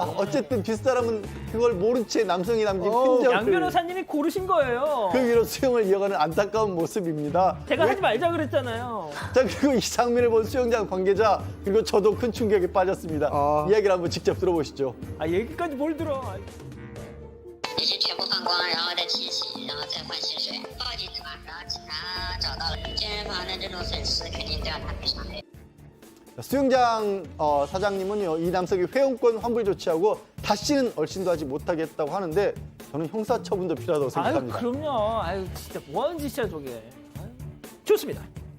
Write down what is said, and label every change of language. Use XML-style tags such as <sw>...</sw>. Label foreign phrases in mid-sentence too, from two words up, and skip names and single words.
<ko>어쨌든 뒷사람은 그걸 모른 채 남성이 남긴 양 흔적을 변호사님이 고르신 거예요. 그 위로 수영을 이어가는 안타까운 모습입니다. 제가 왜- 하지 말자 그랬잖아요. 자, 그리고 이 장면을 본 수영장 관계자 그리고 저도 큰 충격에 빠졌습니다. 아. 이야기를 한번 직접 들어보시죠. 아, 얘기까지 뭘 들어. 아,</ko> <zh>必须全部放光，然后再清洗，然后再换新水。报警的嘛，然后警察找到了，健身房的这种损失肯定都要他赔偿的。</zh> <ko>수영장 사장님은요, 이 남성이 회원권 환불 조치하고 다시는 얼씬도 하지 못하게 했다고 하는데 저는 형사처분도 필요하다고 아유, 생각합니다. 그럼요. 아유, 진짜 뭐 하는 짓이야, 저게. 아유. 좋습니다.</ko>